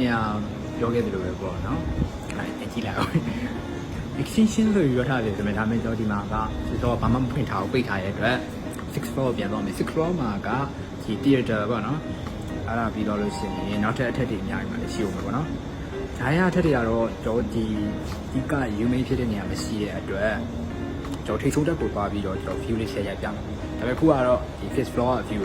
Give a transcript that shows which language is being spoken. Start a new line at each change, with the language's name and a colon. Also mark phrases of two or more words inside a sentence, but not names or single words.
Burmese: ရာပြောခဲ့သလိုပဲပေါ့နော်အဲကြည့်လိုက်အောင် extension ဆိုပြီးပြောထားတယ်ဆိုပေမဲ့ဒါမှမဟုတ်ဒီမှာကဒီတော့ဘာမှမဖွင့်ထားဘူးပိတ်ထားရတဲ့အတွက် 6th floor ပြန်သွားမယ် 6th floor မှာကဒီ theater ပေါ့နော်အဲ့ ဒါပြီးတော့လို့ရှိရင်နောက်ထပ်အထက်တွေအများကြီးမှလည်းရှိဦးမယ်ပေါ့နော်ဒါရအထက်တွေကတော့ကျွန်တော်ဒီက human ဖြစ်တဲ့နေရာမရှိတဲ့အတွက်ကျွန်တော်ထိတ်ဆုံးတက်ကိုသွားပြီးတော့ကျွန်တော် view လေး share ရိုက်ပြမယ်ဒါပေမဲ့ခုကတော့ဒီ 5th floor